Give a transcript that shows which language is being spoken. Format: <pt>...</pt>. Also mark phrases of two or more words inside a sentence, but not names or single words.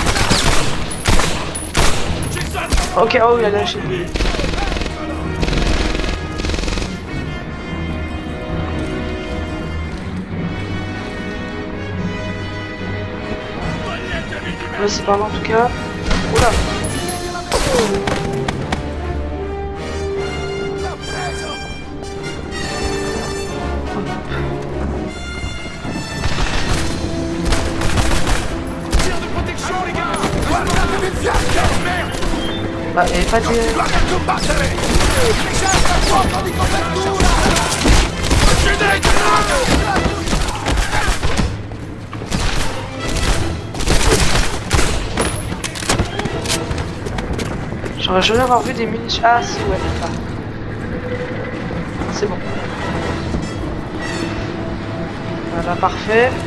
<fr>Ok, oh, il a lâché. Là, c'est par là en tout cas. Oula.</fr> <it>L'ho preso!</it> <fr>Tir de protection, les gars!</fr> <it>Guardatevi il fianco!</it> <fr>Bah, il n'y avait pas de.</fr> <it>Continuate a combattere! Ricerca fuoco di copertura! Uccideteli!</it> <fr>J'aurais jamais avoir vu des munitions. Ah, si, ouais, là. C'est bon. Voilà, parfait.</fr>